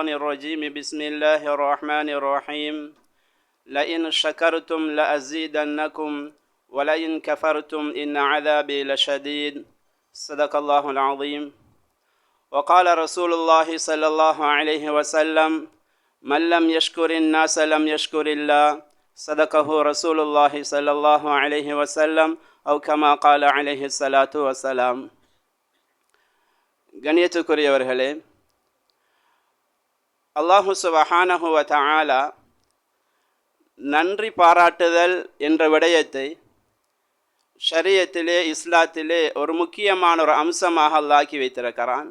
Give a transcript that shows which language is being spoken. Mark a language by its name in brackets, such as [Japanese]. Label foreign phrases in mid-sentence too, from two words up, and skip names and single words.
[Arabic] الرجيم بسم الله الرحمن الرحيم لئن شكرتم لأزيدنكم ولئن كفرتم إن عذابي لشديد صدق الله العظيم وقال رسول الله صلى الله عليه وسلم من لم يشكر الناس لم يشكر الله صدقه رسول الله صلى الله عليه وسلم أو كما قال عليه الصلاة والسلام. [Tamil] கண்ணியத்துக்குரியவர்களே, [Arabic] الله سبحانه وتعالى [Tamil] நன்றி பாராட்டுதல் என்ற விடயத்தை ஷரியத்திலே இஸ்லாத்திலே ஒரு முக்கியமான ஒரு அம்சமாக அல்லாஹ் வைத்திருக்கிறான்.